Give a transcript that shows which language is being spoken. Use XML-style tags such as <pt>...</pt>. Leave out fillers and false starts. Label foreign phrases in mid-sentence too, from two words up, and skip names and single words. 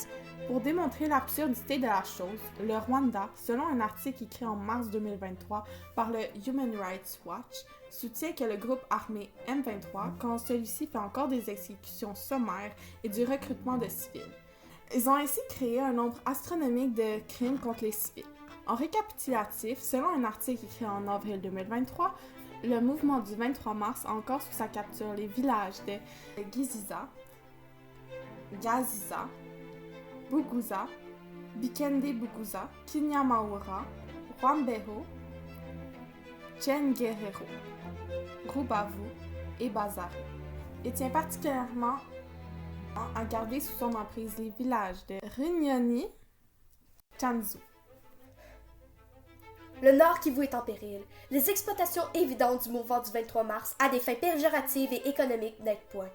<fr>Pour démontrer l'absurdité de la chose, le Rwanda, selon un article écrit en mars 2023 par le Human Rights Watch, soutient que le groupe armé M23 quand celui-ci fait encore des exécutions sommaires et du recrutement de civils. Ils ont ainsi créé un nombre astronomique de crimes contre les civils. En récapitulatif, selon un article écrit en avril 2023, le mouvement du 23 mars a encore sous sa capture les villages de Giziza, Gaziza, Buguza, Bikende-Buguza, Kinyamaura, Rwambeho, Tchenguerero, Rubavu et Bazare, et tient particulièrement à garder sous son emprise les villages de Runyoni, Tchanzu. Le Nord Kivu est en péril. Les exploitations évidentes du mouvement du 23 mars à des fins péjoratives et économiques n'aident point.</fr>